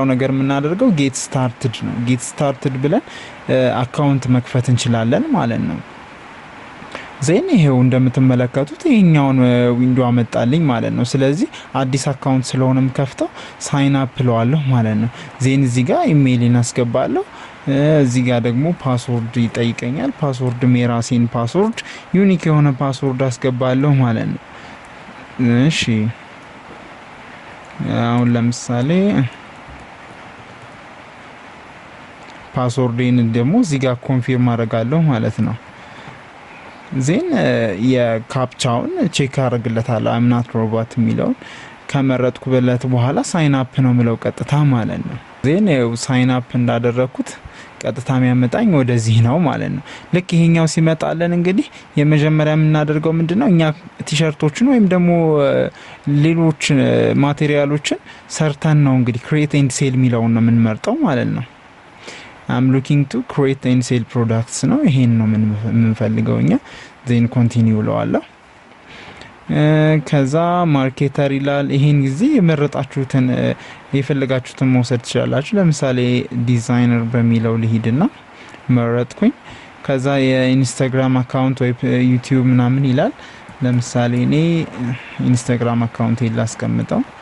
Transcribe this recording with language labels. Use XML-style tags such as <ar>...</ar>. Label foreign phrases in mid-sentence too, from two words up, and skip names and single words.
<am>ነገር የምናደርገው</am> <en>get started</en> <am>ብለን አካውንት መክፈት እንችላለን ማለት ነው ዜን ይሄው እንደምትመለከቱት ይሄኛውን ዊንዶው አመጣልኝ ማለት ነው ስለዚህ አዲስ አካውንት ስለሆነም ከፍተው</am> <en>sign up</en> <am>ለዋለሁ ማለት ነው ዜን እዚህ ጋር ኢሜይልን አስገባለሁ እዚህ ጋር ደግሞ ፓስወርድ ይጠይቀኛል ፓስወርድ የራሴን ፓስወርድ ዩኒክ የሆነ ፓስወርድ አስገባለሁ ማለት ነው እሺ አሁን ለምሳሌ ፓስወርዴን ደግሞ እዚህ ጋር ኮንፊርም አደርጋለሁ ማለት ነው ዜን የካፕቻውን ቼክ አድርግለታለሁ</am> <en>I'm not robot</en> <am>የሚለውን ከመረጥኩበት በኋላ</am> <en>sign up</en> <am>ነው ምለው ቀጥታ ማለት ነው ዜን</am> <en>sign up</en> <am>እንዳደረኩት ቀጥታ የሚያመጣኝ ወደዚህ ነው ማለት ነው ልክ ይሄኛው ሲመጣለን እንግዲህ የመጀመሪያ የምናደርገው ምንድነው እኛ ቲሸርቶችን ወይም ደግሞ ሌሎች ማቴሪያሎችን ሰርተን ነው እንግዲህ</am> <en>create and sell</en> <am>የሚለውን ነው የምንመርጠው ማለት ነው</am> <en>I'm looking to create and sell products</en> <am>ነው ይሄን ነው የምንፈልገውኛ</am> <en>then continue</en> <am>ለዋለሁ ከዛ ማርኬተር ይላል ይሄን ጊዜ የመረጣችሁትን የፈለጋችሁትን መውሰድ ትችላላችሁ ለምሳሌ ዲዛይነር በሚለው ልሂድና መረጥኩኝ ከዛ የኢንስታግራም አካውንት ወይ ዩቲዩብ ምናምን ይላል ለምሳሌ እኔ ኢንስታግራም አካውንት ላስቀምጠው</am>